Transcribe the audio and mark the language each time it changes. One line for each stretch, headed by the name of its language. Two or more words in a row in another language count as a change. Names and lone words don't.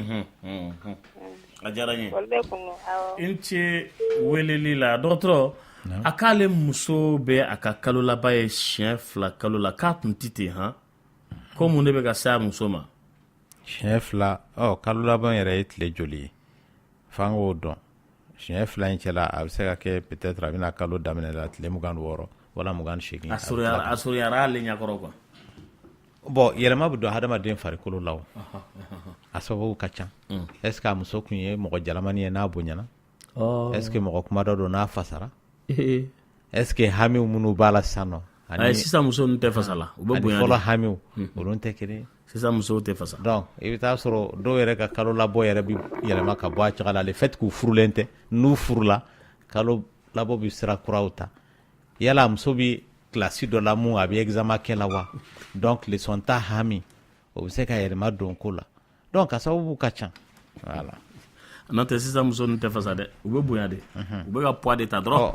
Bambara: a diyara n ye i ni ce weleli la dɔgɔtɔrɔ a k'ale muso bɛ a ka kalo laban ye siɲɛ 2 kalo la k'a tun tɛ ten han ko mun de bɛ ka se a muso ma siɲɛ 2 kalo laban yɛrɛ ye tile joli ye f'an k'o dɔn siɲɛ 2 in cɛla a bɛ se ka kɛ peut-être a bɛna kalo daminɛ la tile 26 wala 28 a surunyara ale ɲɛkɔrɔ quoi bon yɛlɛma bɛ don hadamaden farikolo la o a sababu ka ca
French: est ce que
Bambara: a muso kun ye mɔgɔ jalamani ye n'a bonyana
French: est ce que
Bambara: mɔgɔ kumadɔ don n'a fasara
French: est ce que
Bambara: hamiw minnu b'a la sisan nɔ ani sisan muso ninnu tɛ fasa la u bɛ bonya fɔlɔ hamiw olu tɛ kelen sisan musow tɛ fasa donc i bɛ taa sɔrɔ dɔw yɛrɛ ka kalo labɔ yɛrɛ bɛ yɛlɛma ka bɔ a caga la
French: le fait que
Bambara: u furulen tɛ n'u furula kalo labɔ bɛ sira kuraw ta yala muso bɛ kilasi dɔ la mun a bɛ examen kɛ la wa
French: donc leçon
Bambara: ta hami o bɛ se ka yɛlɛma don ko la donc a sababu ka ca voilà n'o tɛ sisan muso ninnu tɛ fasa dɛ u bɛ bonya de u bɛ ka poids de ta dɔrɔn